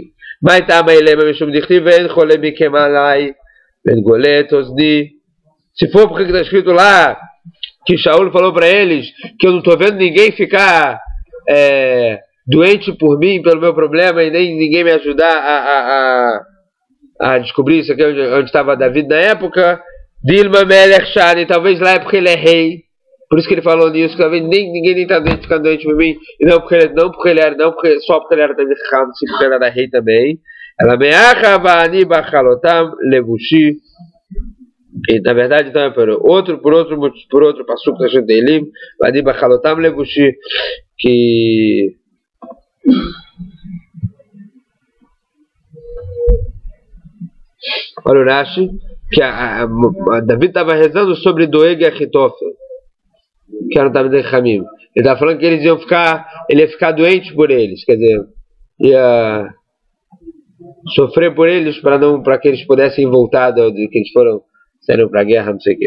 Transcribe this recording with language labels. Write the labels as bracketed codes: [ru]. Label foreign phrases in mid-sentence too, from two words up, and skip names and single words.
[pt] Mas se for porque está escrito lá que Shaul falou para eles que eu não estou vendo ninguém ficar doente por mim, pelo meu problema, e nem ninguém me ajudar a descobrir isso aqui onde estava David na época, [he] דלמא מלך שאני, [pt] talvez lá é porque ele é rei. Por isso que ele falou nisso, que talvez ninguém nem está ficando doente por mim, e só porque ele era também Chacham, sim, porque ele era rei também. [he] אלא מאחה ואני בחלותם לבושי. [pt] E na verdade então é por outro passuco da Shantelim, [he] ואני בחלותם לבושי, [pt] que olha o Rashi, que David estava rezando sobre Doeg e Achitofel, que era o [he] תלמידי חכמים. [pt] Ele estava falando que ele ia ficar doente por eles, quer dizer, ia sofrer por eles para que eles pudessem voltar que eles saíram para a guerra, não sei o quê.